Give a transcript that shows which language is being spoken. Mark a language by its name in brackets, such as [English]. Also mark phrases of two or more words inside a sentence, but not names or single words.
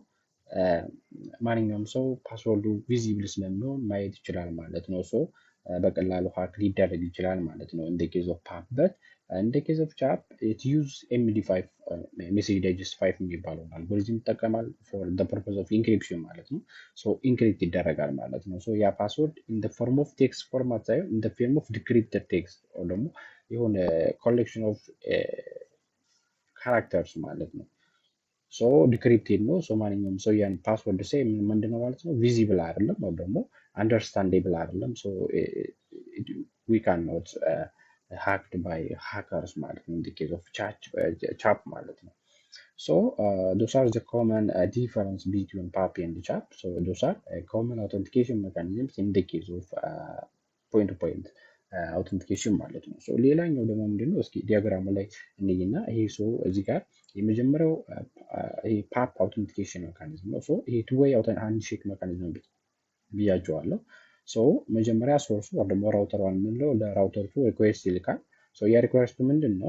[Amharic] ማንኛውም ሰው ፓስወርዱ ቪዚብል ስለሚሆን ማየት ይችላል ማለት ነው። ሶ በቀላሉ ሃክ ሊደረግ ይችላል ማለት ነው እንደ [English] case of PAP። [Amharic] በት እንደ [English] case of CHAP it use MD5 message digest 5 [Amharic] የሚባለው አልጎሪዝም ይጠቀማል [English] for the purpose of encryption [Amharic] ማለት ነው። ሶ ኢንክሪፕት ይደረጋል ማለት ነው። ሶ ያ [English] password in the form of text format [Amharic] ሳይሆን [English] in the form of decrypted text [Amharic] ወይ ደግሞ የሆነ [English] collection of [Amharic] ካራክተርስ ማለት ነው። ሶ ዲክሪፕትድ ነው። ሶ ማንኛውም ሰው ያን ፓስወርድ ሳይ ምንድነው ማለት ነው ቪዚብል አይደለም ወይ ደግሞ አንደርስታንዴብል አይደለም። ሶ [English] we can not hacked by hackers [Amharic] ማለት ነው [English] in the case of CHAP [Amharic] ማለት ነው። [English] So those are the common difference between PAP and CHAP. So those are common authentication mechanisms in the case of point-to-point authentication [Amharic] ማለት ነው። ሶ ሌላኛው ደግሞ ምንድነው እስኪ ዲያግራሙ ላይ እንይና ይሄ ሶ እዚህ ጋር የመጀመሪያው ይሄ [English] PAP authentication mechanism [Amharic] ነው። ሶ ይሄ [English] two way handshake mechanism [Amharic] ብያቸዋለሁ። ሶ መጀመሪያ ሶርሱ ወይ ደግሞ [English] router one [Amharic] የምንለው ለራውተር ቱ ሪኩዌስት ይልካል። ሶ ያ ሪኩዌስቱ ምንድን ነው